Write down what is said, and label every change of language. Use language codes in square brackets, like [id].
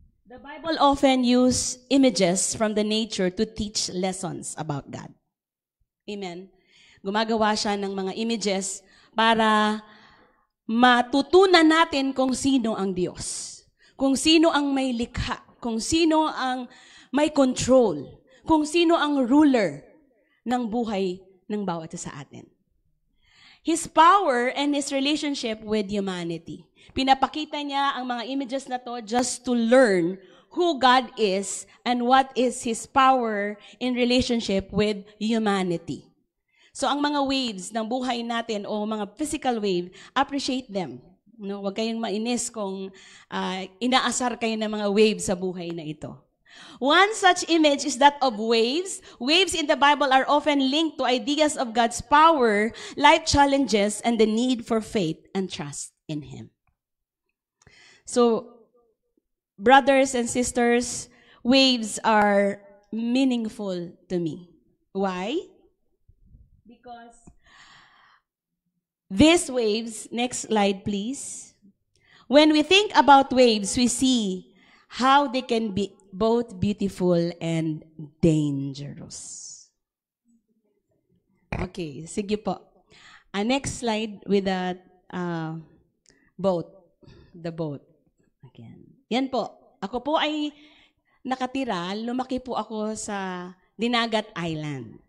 [en] The Bible often uses images from the nature to teach lessons about God. Amen. [tl] Gumagawa siya ng mga images para matutunan natin kung sino ang Diyos. Kung sino ang may likha. Kung sino ang may control. Kung sino ang ruler ng buhay ng bawat isa sa atin. [en] His power and His relationship with humanity. [tl] Pinapakita niya ang mga images na [en] to just to learn who God is and what is His power in relationship with humanity. [tl] So ang mga waves ng buhay natin o mga physical wave, [en] appreciate them. [tl] No, huwag kayong mainis kung inaasar kayo ng mga waves sa buhay na ito. [en] One such image is that of waves. Waves in the Bible are often linked to ideas of God's power, life challenges, and the need for faith and trust in Him. So, brothers and sisters, waves are meaningful to me. Why? Because these waves, next slide please. When we think about waves, we see how they can be both beautiful and dangerous. Okay, [tl] sige po. [en] Next slide with the boat. The boat. Again. [tl] Yan po. Ako po ay nakatira, lumaki po ako sa Dinagat Island.